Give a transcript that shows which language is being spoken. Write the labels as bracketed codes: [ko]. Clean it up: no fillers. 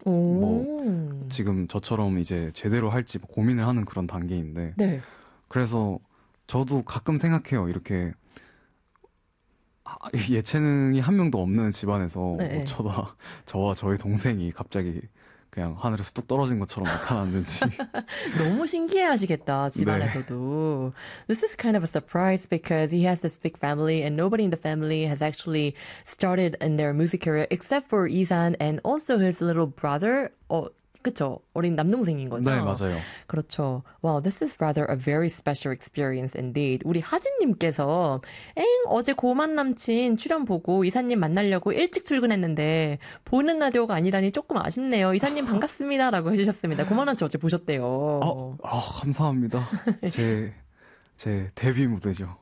[ko] 뭐, 지금 저처럼 이제 제대로 할지 고민을 하는 그런 단계인데, 네. 그래서 저도 가끔 생각해요. 이렇게 예체능이 한 명도 없는 집안에서 뭐 네. 저와 저희 동생이 갑자기 그냥 하늘에서 뚝 떨어진 것처럼 나타났는지. 너무 신기해하시겠다, 네. 집안에서도. [en] This is kind of a surprise because he has this big family and nobody in the family has actually started in their music career except for Isan and also his little brother. [ko] 그쵸? 어린 남동생인 거죠? 맞아요. 그렇죠. [en] Wow, this is rather a very special experience indeed. [ko] 우리 하진님께서, 엥? 어제 고만 남친 출연 보고 이사님 만나려고 일찍 출근했는데, 보는 라디오가 아니라니 조금 아쉽네요. 이사님 반갑습니다. 라고 해주셨습니다. 고만 남친 어제 보셨대요. 감사합니다. 제 데뷔 무대죠.